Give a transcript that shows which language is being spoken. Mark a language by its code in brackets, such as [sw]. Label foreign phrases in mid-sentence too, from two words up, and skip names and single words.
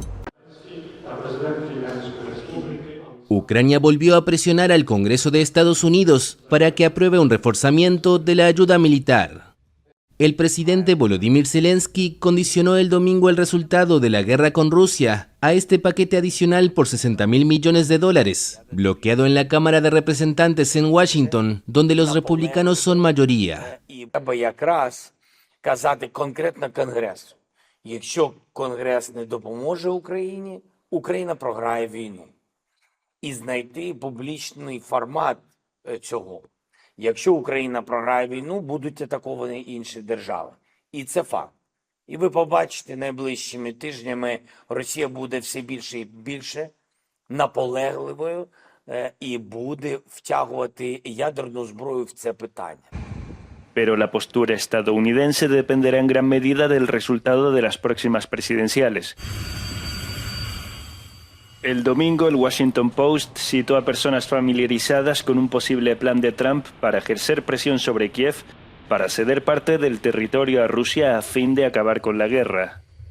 [es] Ucrania volvió a presionar al Congreso de Estados Unidos para que apruebe un reforzamiento de la ayuda militar. El presidente Volodymyr Zelensky condicionó el domingo el resultado de la guerra con Rusia a este paquete adicional por $60.000 millones, bloqueado en la Cámara de Representantes en Washington, donde los republicanos son mayoría. [uk] Треба якраз казати конкретно Конгресу. Якщо Конгрес не допоможе Україні, Україна програє війну. І знайти публічний формат цього. Якщо Україна програє війну, будуть атаковані інші держави. І це факт. І ви побачите найближчими тижнями, Росія буде все більше і більше наполегливою і буде втягувати ядерну зброю в це питання. [es] Pero la postura estadounidense dependerá en gran medida del resultado de las próximas presidenciales. El domingo, el Washington Post citó a personas familiarizadas con un posible plan de Trump para ejercer presión sobre Kiev para ceder parte del territorio a Rusia a fin de acabar con la guerra.